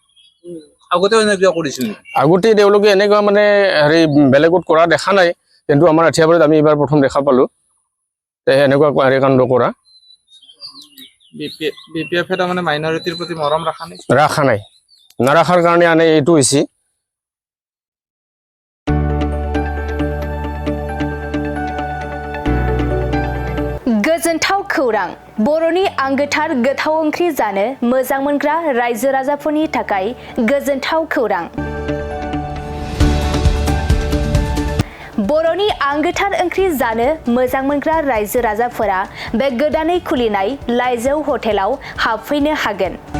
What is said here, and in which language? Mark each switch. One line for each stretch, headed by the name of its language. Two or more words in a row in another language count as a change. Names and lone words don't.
Assamese: আগতে তেওঁলোকে এনেকুৱা মানে হেৰি বেলেগত কৰা দেখা নাই, কিন্তু আমাৰ আঠিয়াবাৰীত আমি এইবাৰ প্ৰথম দেখা পালোঁ এনেকুৱা কাণ্ড কৰা। বিপিএফে তাৰমানে মাইনৰিটিৰ প্ৰতি মৰম ৰাখা নাই, নাৰাখাৰ কাৰণে আনে এইটো হৈছে।
Bodo: गोजोनथाव खौरां, बर'नि आंगोथार गोथाव ओंख्रि जानो मोजां मोनग्रा रायजो राजाफोरनि थाखाय गोजोनथाव खौरां। बर'नि आंगोथार ओंख्रि जानो मोजां मोनग्रा रायजो राजाफोरा बे गोदानै खुलिनाय लाइजौ हटेलाव हाबफैनो हागोन।